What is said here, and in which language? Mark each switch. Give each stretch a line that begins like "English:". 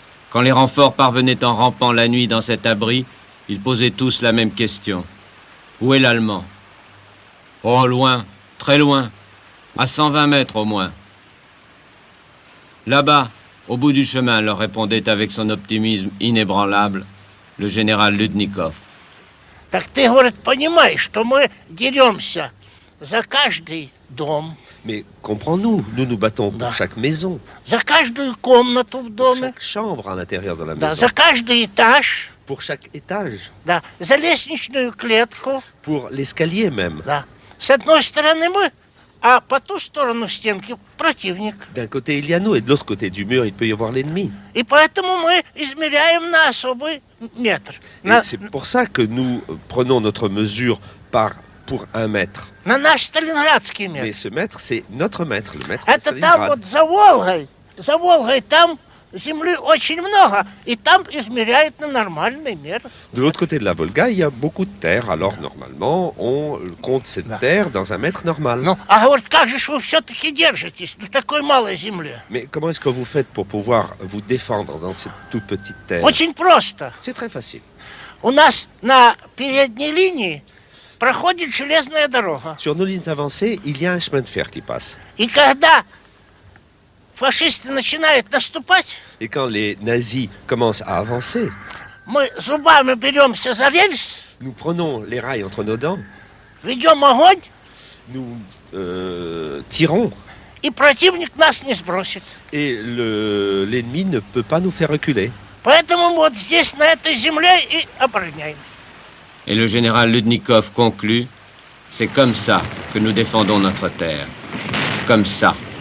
French: Quand les renforts parvenaient en rampant la nuit dans cet abri, ils posaient tous la même question. Où est l'Allemand? Oh, loin, très loin, à 120 mètres au moins. Là-bas, au bout du chemin, leur répondait avec son optimisme inébranlable le général Ludnikov.
Russian: Так ты, говорит, понимаешь, что мы деремся за каждый дом.
French: Mais comprends-nous, nous nous battons pour chaque maison,
Russian: За каждую комнату в
French: pour
Russian: доме.
French: chaque chambre à l'intérieur de la
Russian: Да,
French: maison,
Russian: за каждый этаж.
French: pour chaque étage,
Russian: Да, за лестничную клетку.
French: pour l'escalier même.
Russian: Да. С одной стороны мы, а по ту сторону стенки противник.
French: D'un côté il y a nous et de l'autre côté du mur il peut y avoir l'ennemi.
Russian: И поэтому мы измеряем на особый метр.
French: Et c'est pour ça que nous prenons notre mesure pour 1 mètre.
Russian: На наш сталинградский
French: Mais
Russian: метр.
French: ce mètre, c'est notre mètre, le mètre de
Russian: Это там
French: Stalingrad.
Russian: вот за Волгой там земли очень много, и там измеряют на нормальный мер.
French: De l'autre côté de la Volga, il y a beaucoup de terre. Alors normalement, on compte cette terre dans un mètre normal.
Russian: Ну, а говорит, как же ж вы все-таки держитесь на такой малой земле?
French: Mais comment est-ce que vous faites pour pouvoir vous défendre dans cette toute petite terre?
Russian: Очень просто.
French: C'est très facile.
Russian: У нас на передней линии проходит железная дорога.
French: Sur nos lignes avancées, il y a un chemin de fer qui passe.
Russian: И когда фашисты начинают наступать,
French: Et quand les nazis commencent à avancer,
Russian: мы зубами беремся за рельс,
French: nous prenons les rails entre nos dents,
Russian: ведем огонь,
French: nous tirons,
Russian: и противник нас не сбросит.
French: et l'ennemi ne peut pas nous faire reculer.
Russian: Поэтому вот здесь, на этой земле, и обороняем.
French: Et le général Ludnikov conclut, c'est comme ça que nous défendons notre terre. Comme ça.